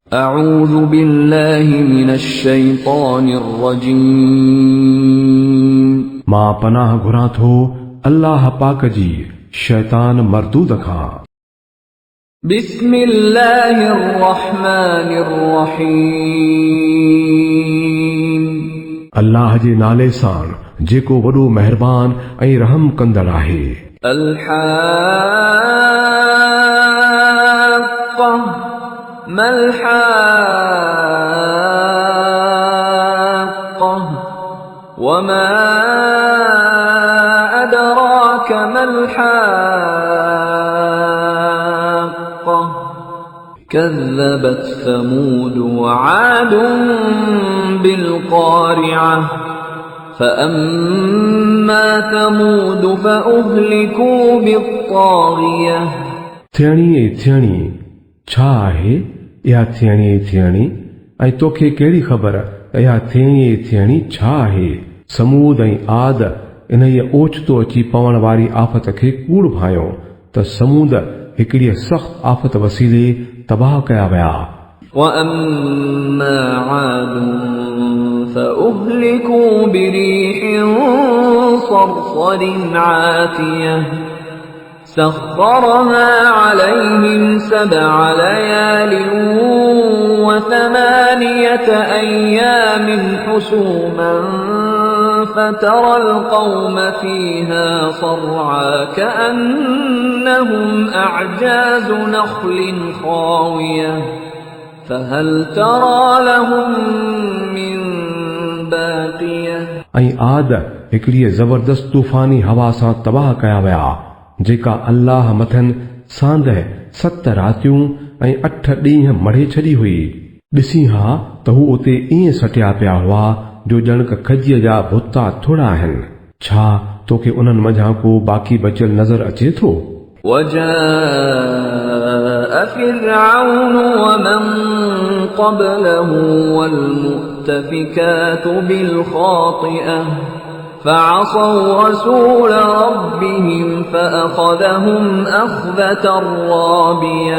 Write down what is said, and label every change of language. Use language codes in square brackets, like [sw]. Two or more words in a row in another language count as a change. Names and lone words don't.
[ar] أعوذ بالله من الشيطان الرجيم [sd] मां पनाह घुरां थो अल्लाह पाक जी शैतान मरदूद खां। [ar] بسم الله الرحمن الرحيم [sd] अल्लाह जे नाले सां जेको वॾो मेहरबान ऐं रहम कंदड़ आहे। [ar] الحاقة ما الحاقة وما أدراك ما الحاقة كذبت ثمود وعاد بالقارعة فأما ثمود فأهلكوا بالطاغية [sd] थियणी छा आहे इहा थियणी ऐं तोखे कहिड़ी ख़बर इहा थियणी छा आहे। समूद ऐं आद इन ओचितो अची पवण वारी आफ़त खे कूड़ भायो त समूद हिकिड़ी सख़्त आफ़त वसीले तबाह कया विया। [ar] وأما عاد فأهلكوا بريح صرصر عاتية سخرها عليهم 7 ليال و8 أيام حسوما فترى القوم فيها صرعى كأنهم أعجاز نخل خاوية فهل ترى لهم من باقية [sd] ऐं आद हिकिड़ी ज़बरदस्त तूफ़ानी हवा सां तबाह कया विया जेका अल्लाह मथनि सांदह 7 रातियूं ऐं 8 ॾींहं मढ़े छॾी हुई। ॾिसी हा त हू उते ईअं सटिया पिया हुआ जो ॼण खजीअ जा भुता थोड़ा आहिनि। छा तोखे उन्हनि मंझां को बाक़ी बचियल नज़र अचे थो। [ar] وجاء فرعون ومن قبله والمؤتفكات بالخاطئة فعصوا رسول ربهم فأخذهم أخذة رابية